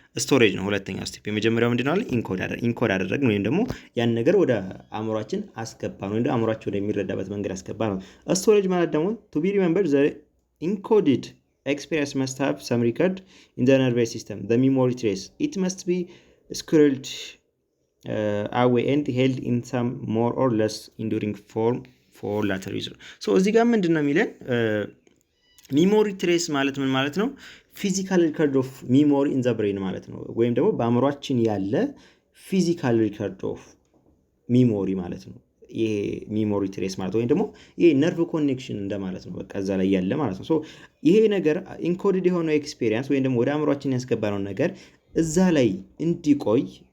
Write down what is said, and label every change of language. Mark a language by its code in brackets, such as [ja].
[am] ስቶሬጅ ነው ሁለተኛው ስቴፕ። የመጀመሪያው ምንድነው አለ? ኢንኮድ አደረግን ወይም ደግሞ ያን ነገር ወደ አእምሯችን አስገባን ወይም ደግሞ አእምሯችን ወደሚረዳበት መንገድ አስገባን ነው። ስቶሬጅ ማለት ደግሞ [en] to be remembered the encoded experience must have some record in the nervous system, the memory trace. It must be squirreled away and held in some more or less enduring form for later use. [am] so እዚህ ጋር ምንድነው የሚለን? ሚሞሪ ትሬስ ማለት ምን ማለት ነው? [en] ፊዚካል ሪከርድ ኦፍ ሚሞሪ ኢን ዘ ብሬን [am] ማለት ነው። ወይም ደግሞ በአእምሯችን ያለ ፊዚካል ሪከርድ ኦፍ ሚሞሪ ማለት ነው። ይሄ ሚሞሪ ትሬስ ማለት ወይም ደግሞ ይሄ ነርቭ ኮኔክሽን እንደማለት ነው። በቃ እዛ ላይ ያለ ማለት ነው። ሶ ይሄ ነገር ኢንኮድድ የሆነው ኤክስፒሪየንስ ወይም ደግሞ ወደ አእምሯችን ያስገባነው ነገር እዛ ላይ እንዲቆይ